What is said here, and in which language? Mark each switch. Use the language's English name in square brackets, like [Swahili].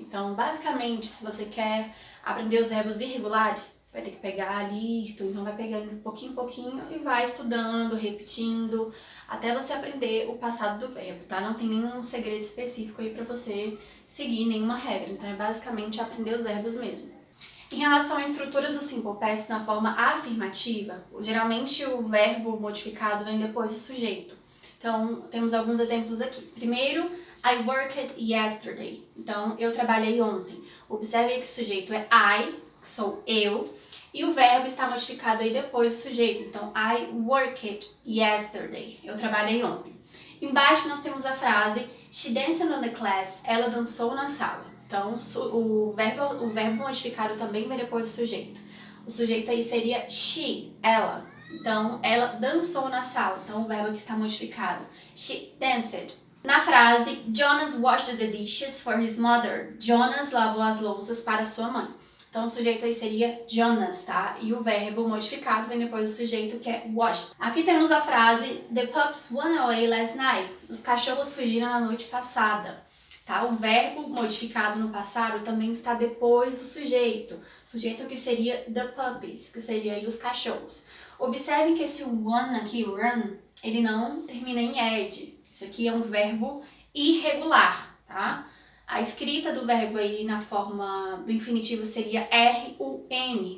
[Portuguese] Então, basicamente, se você quer aprender os verbos irregulares, você vai ter que pegar a lista, então vai pegando de pouquinho em pouquinho e vai estudando, repetindo, até você aprender o passado do verbo, tá? Não tem nenhum segredo específico aí pra você seguir, nenhuma regra. Então, é basicamente aprender os verbos mesmo. Em relação à estrutura do Simple Past na forma afirmativa, geralmente o verbo modificado vem depois do sujeito. Então, temos alguns exemplos aqui. [English] Primeiro, I worked yesterday. [Portuguese] Então, eu trabalhei ontem. Observe que o sujeito é I, que sou eu, e o verbo está modificado aí depois do sujeito. [English] Então, I worked yesterday. [Portuguese] Eu trabalhei ontem. Embaixo nós temos a frase [English] She danced on the class. [Portuguese] Ela dançou na sala. Então, o verbo modificado também vem depois do sujeito. O sujeito aí seria she, ela. Então, ela dançou na sala. Então, o verbo que está modificado. [English] She danced. [Portuguese] Na frase, [English] Jonas washed the dishes for his mother. [Portuguese] Jonas lavou as louças para sua mãe. Então, o sujeito aí seria Jonas, tá? E o verbo modificado vem depois do sujeito, que é washed. Aqui temos a frase [English] The pups went away last night. [Portuguese] Os cachorros fugiram na noite passada. Tá? O verbo modificado no passado também está depois do sujeito. O sujeito que seria the puppies, que seria aí os cachorros. Observe que esse one aqui, run, ele não termina em ed. Isso aqui é um verbo irregular, tá? A escrita do verbo aí na forma do infinitivo seria R-U-N.